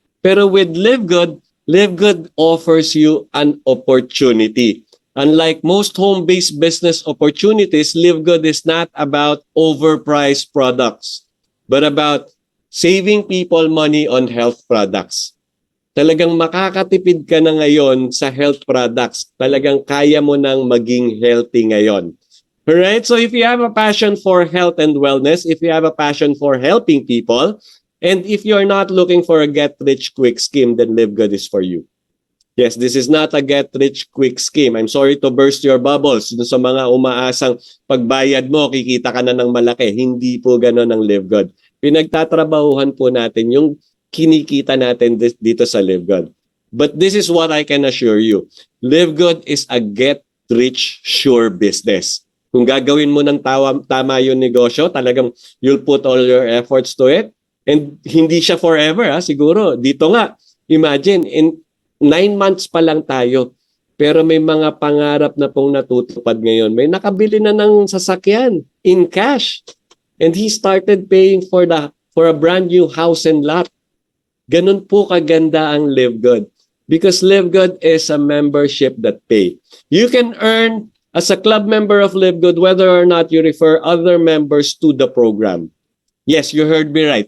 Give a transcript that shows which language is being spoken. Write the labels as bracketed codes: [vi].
[en] Pero with Live Good offers you an opportunity. Unlike most home-based business opportunities, Live Good is not about overpriced products, but about saving people money on health products. [tl] Talagang makakatipid ka na ngayon sa health products. Talagang kaya mo nang maging healthy ngayon. Alright? [en] So if you have a passion for health and wellness, if you have a passion for helping people, and if you're not looking for a get-rich-quick scheme, then Live Good is for you. Yes, this is not a get-rich-quick scheme. I'm sorry to burst your bubbles. [tl] Sa mga umaasang pagbayad mo, kikita ka na ng malaki. Hindi po gano'n ang Live Good. Pinagtatrabahuhan po natin yung kinikita natin dito sa Live Good. [en] But this is what I can assure you. Live Good is a get-rich-sure business. [tl] Kung gagawin mo ng tama yung negosyo, talagang you'll put all your efforts to it. And hindi siya forever, siguro. Dito nga, imagine, in 9 months pa lang tayo. Pero may mga pangarap na pong natutupad ngayon. May nakabili na ng sasakyan in cash. [en] And he started paying for a brand new house and lot. Ganun po kaganda ang Live Good. Because Live Good is a membership that pay. You can earn as a club member of Live Good whether or not you refer other members to the program. Yes, you heard me right.